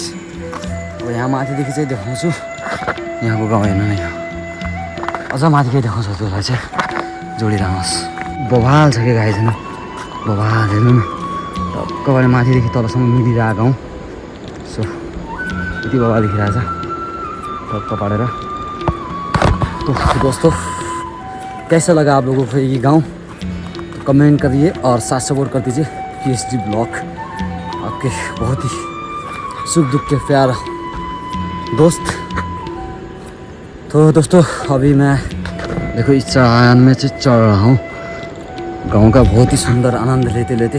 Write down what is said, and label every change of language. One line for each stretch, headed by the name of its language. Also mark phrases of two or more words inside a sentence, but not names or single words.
Nepali: अब यहाँ माथिदेखि चाहिँ देखाउँछु यहाँको गाउँ हेर्नु नै हो। अझ माथि केही देखाउँछु त्यसलाई चाहिँ जोडिरहनुहोस्। बबाल छ कि गाइस होइन बबाल हेर्नु न टक्कबाट माथिदेखि तलसम्म मिलिरहेको गाउँ। सो यति बबाल देखिरहेछ टक्क पारेर।
Hindi: तो दोस्तों कैसा लगा आप लोगों को ये गांव? तो कमेंट करिए और साथ सपोर्ट कर दीजिए PhD ब्लॉग आपके बहुत ही सुख दुख के प्यारा दोस्त। तो दोस्तों अभी मैं देखो इस चढ़ान में चढ़ रहा हूँ गांव का बहुत ही सुंदर आनंद लेते लेते।